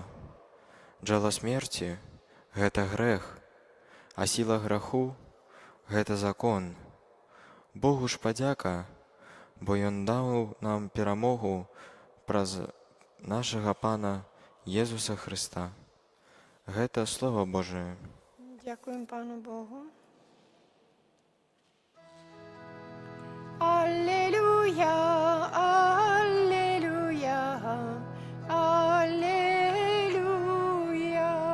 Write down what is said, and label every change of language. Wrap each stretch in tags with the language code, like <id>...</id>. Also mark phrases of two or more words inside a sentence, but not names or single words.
<be>Джала смерці – гэта грэх, а сіла граху – гэта закон. Богу ж падзяка, бо Ён даў нам перамогу праз нашага Пана Езуса Хрыста. Гэта Слова Божие.</be> <uk>Дякуємо Пану Богу.</uk> <ru>Аллилуйя, аллилуйя, аллилуйя.</ru>